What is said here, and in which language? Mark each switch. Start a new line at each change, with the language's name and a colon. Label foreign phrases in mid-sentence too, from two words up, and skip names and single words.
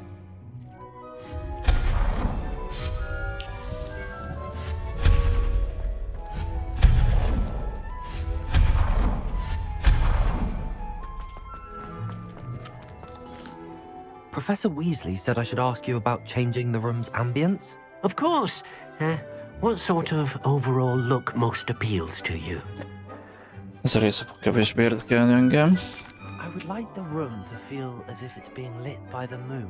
English: Professor Weasley said I should ask you about changing the room's ambience? Of course. What sort of overall look most appeals to you?
Hungarian: Ez a rész fog kevésbé érdekelni engem.
English: I would like the room to feel as if it's being lit by the moon.